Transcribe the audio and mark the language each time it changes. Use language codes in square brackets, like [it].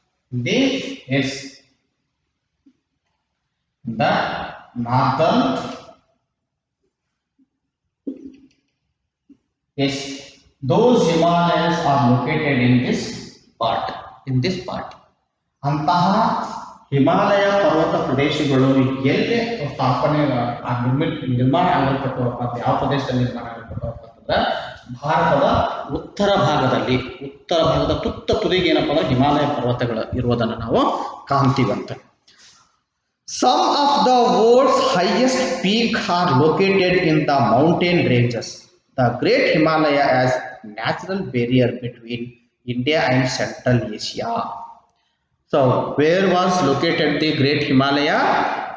[en] This is the northern. Yes, those Himalayas are located in this part. [kn] ಅಂತಹ ಹಿಮಾಲಯ ಪರ್ವತ ಪ್ರದೇಶಗಳು ಎಲ್ಲಿ ಸ್ಥಾಪನೆ ನಿರ್ಮಾಣ ಆಗಲ್ಪಟ್ಟವಪ್ಪ ಯಾವ ಪ್ರದೇಶದಲ್ಲಿ ನಿರ್ಮಾಣ ಆಗಲ್ಪಟ್ಟವಪ್ಪ ಭಾರತದ ಉತ್ತರ ಭಾಗದ ತುತ್ತ ತುದಿಗೆ ಏನಪ್ಪ ಅಂದ್ರೆ ಹಿಮಾಲಯ ಪರ್ವತಗಳು ಇರುವುದನ್ನು ನಾವು ಕಾಣ್ತೀವಂತೆ. [en] Some of the world's highest peaks are located in the mountain ranges. The Great Himalaya as natural barrier between India and Central Asia. So, where was located the Great Himalaya?